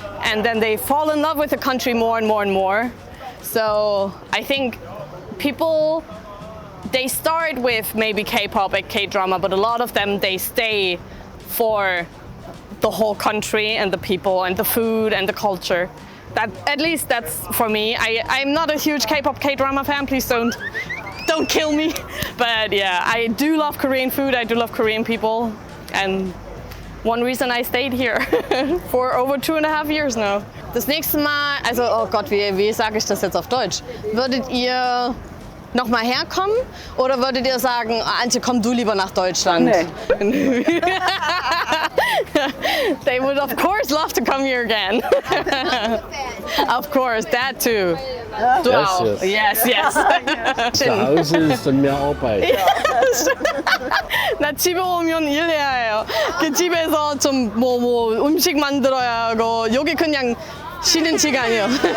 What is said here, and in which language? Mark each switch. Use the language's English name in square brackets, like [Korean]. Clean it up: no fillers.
[English] And then they fall in love with the country more and more and more. So I think people, they start with maybe K-pop and K-drama, but a lot of them, they stay for the whole country and the people and the food and the culture. That, at least that's for me. I'm not a huge K-pop, K-drama fan. Please don't kill me. But yeah, I do love Korean food. I do love Korean people. And one reason I stayed here for over 2.5 years now. [German] Das nächste Mal, also oh Gott, wie sage ich das jetzt auf Deutsch? Würdet ihr noch mal herkommen oder würdet ihr sagen, Antje, komm du lieber nach Deutschland? Nee. [English] They would of course love to come here again. Of course, that too. [German] Du auch. [English] Yes. [German] Zu Hause ist dann mehr Arbeit. [Korean] 나 집에 오면 일해야 해요. 그 집에서 좀 뭐 음식 만들어야 하고 여기 그냥 쉬는 시간이요.